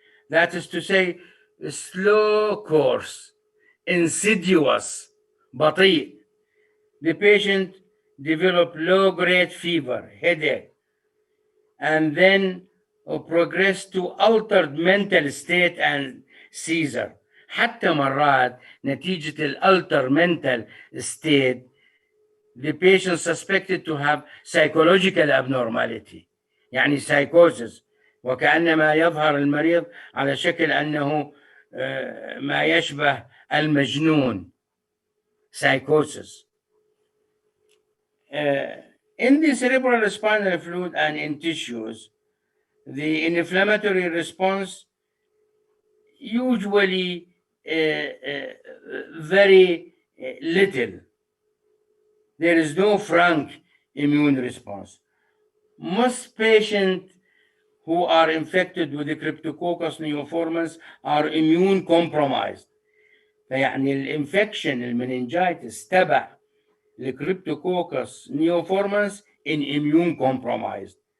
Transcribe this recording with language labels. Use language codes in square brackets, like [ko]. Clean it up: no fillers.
[en] That is to say, slow course, insidious, بطيء. The patient develop low-grade fever, headache, and then progress to altered mental state and seizure. [ar] حتى مرات نتيجة الالتر mental state [en] the patient suspected to have psychological abnormality [ar] يعني psychosis وكأنما يظهر المريض على شكل أنه ما يشبه المجنون psychosis. [en] In the cerebral spinal fluid and in tissues, the inflammatory response usually very little. There is no frank immune response. Most patients who are infected with the Cryptococcus neoformans are immune compromised. فيعني الانفكشن المننجايتس تبع الكريبتوكوكس neoformans in immune compromised.